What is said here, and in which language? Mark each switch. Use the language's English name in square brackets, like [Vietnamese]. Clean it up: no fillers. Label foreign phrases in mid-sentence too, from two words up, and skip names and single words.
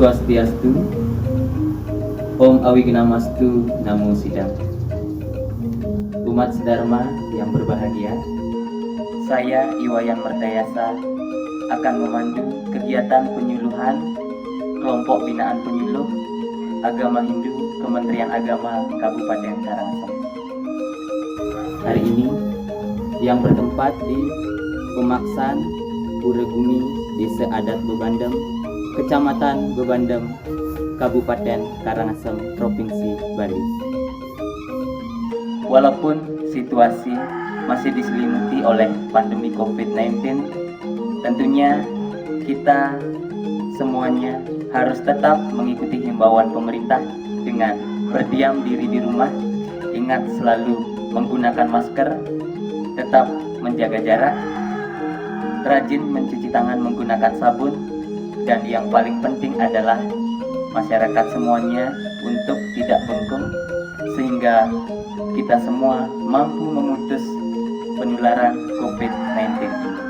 [Indonesian] Swastiastu. [Sanskrit] Om Awignamastu Namo Sidam. [Indonesian] Umat sedharma yang berbahagia, saya Iwayan Merdayasa akan memandu kegiatan penyuluhan kelompok binaan penyuluh agama Hindu Kementerian Agama Kabupaten Karangasem. Hari ini yang bertempat di Pemaksan Puregumi, Desa Adat Bebandem, Kecamatan Bebandem, Kabupaten Karangasem, Provinsi Bali. Walaupun situasi masih diselimuti oleh pandemi COVID-19, tentunya kita semuanya harus tetap mengikuti himbauan pemerintah dengan berdiam diri di rumah, ingat selalu menggunakan masker, tetap menjaga jarak, rajin mencuci tangan menggunakan sabun, dan yang paling penting adalah masyarakat semuanya untuk tidak bengkung sehingga kita semua mampu memutus penularan COVID-19 ini.